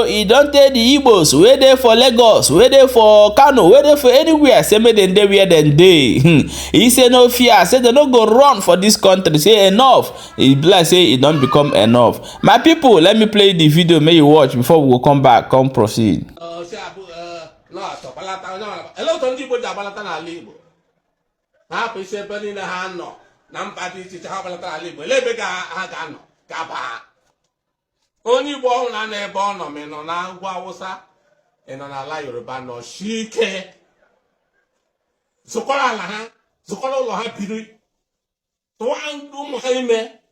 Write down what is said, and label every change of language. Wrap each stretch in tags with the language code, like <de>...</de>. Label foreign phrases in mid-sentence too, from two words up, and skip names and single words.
<pcm>He don tell the Igbos wey dey for Lagos, wey dey for Kano, wey dey for anywhere, say make dem dey where dem dey. He say no fear, say dem no go run for this country. Say enough. E be like say e don become enough. My people, let me play the video make you watch before we go come back come proceed.</pcm> <ig>Hapụ isi ebe niile ha nọ na mba dị iche iche ha gbalatara ala Igbo, ele ebe ha ga-anọ gaba. Onye Igbo ọhụrụ na ebe ọ nọ, ma ị nọ na ugwu Awụsa, ị nọ n'ala Yoruba, nọ sie ike, zụkọrọ ala ha, zụkọrọ ụlọ ha biri, tụwa ụmụ ha ime.</ig>